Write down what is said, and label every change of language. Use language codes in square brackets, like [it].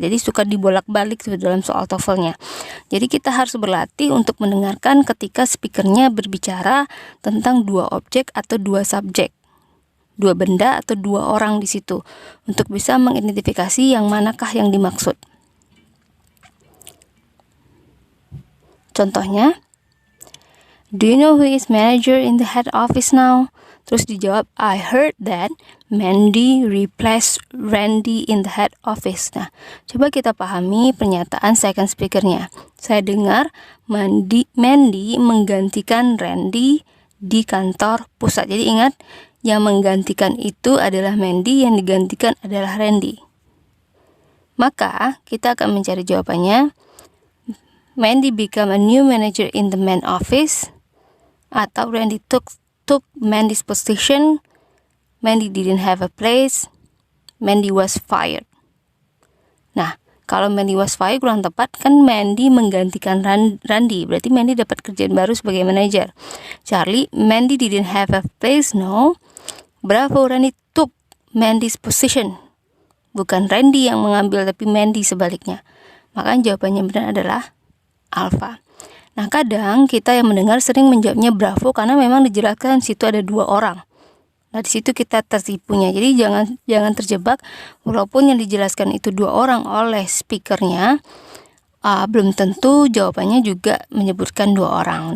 [id] Jadi suka dibolak-balik dalam soal TOEFL-nya. Jadi kita harus berlatih untuk mendengarkan ketika speakernya berbicara tentang dua objek atau dua subjek, dua benda atau dua orang di situ, untuk bisa mengidentifikasi yang manakah yang dimaksud. Contohnya, [en] do you know who is manager in the head office now? [id] Terus dijawab, [en] I heard that Mandy replaced Randy in the head office. Nah, coba kita pahami pernyataan second speakernya. [id] Saya dengar Mandy menggantikan Randy di kantor pusat. Jadi ingat, yang menggantikan itu adalah Mandy, yang digantikan adalah Randy. Maka kita akan mencari jawabannya. [en] Mandy become a new manager in the main office, [id] atau [en] Randy took Mandy's position. Mandy didn't have a place. Mandy was fired. [id] Nah, kalau [en] Mandy was fired [id] kurang tepat, kan Mandy menggantikan Randy, berarti Mandy dapat kerjaan baru sebagai manajer. [en] Charlie, Mandy didn't have a place. No. Bravo, Randy took Mandy's position. [id] Bukan Randy yang mengambil, tapi Mandy sebaliknya. Maka jawabannya benar adalah alpha. Nah, kadang kita yang mendengar sering menjawabnya bravo karena memang dijelaskan situ ada dua orang. Nah, di situ kita tertipunya. Jadi jangan terjebak, walaupun yang dijelaskan itu dua orang oleh speakernya, belum tentu jawabannya juga menyebutkan dua orang.